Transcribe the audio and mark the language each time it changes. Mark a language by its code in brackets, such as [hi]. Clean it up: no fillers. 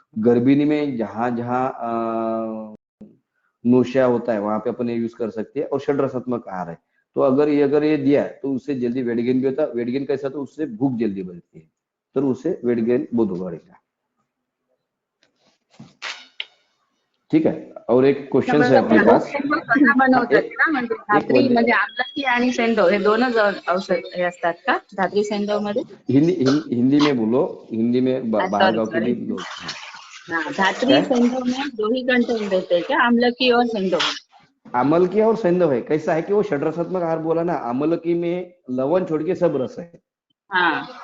[hi] गर्भिणी में जहां जहां नोशिया होता है वहां पे अपन ये यूज कर सकते हैं, और षड रसात्मक आहार है। तो अगर ये दिया तो उससे जल्दी वेट गेन भी होता है। वेट गेन कैसा, तो उससे भूख जल्दी बढ़ती है, तो उससे वेट गेन बहुत बढ़ेगा। ठीक है, और एक क्वेश्चन है आपके पास, [mr] कसं बनवतात ना, म्हणजे धात्री म्हणजे आमलकी आणि सेंधव हे दोनच औषध हे असतात का धात्री सेंधव मध्ये? [hi] हिंदी में बोलो, हिंदी में बाहर गांव के भी लोग हैं। हाँ, धात्री सेंधव में 2 ही कंटेंट रहते हैं क्या, आमलकी और सेंधव? आमलकी और सेंधव है। कैसा है कि वो षड्रसात्मक आहार बोला ना, आमलकी में लवण छोड़ के सब रस है, हाँ,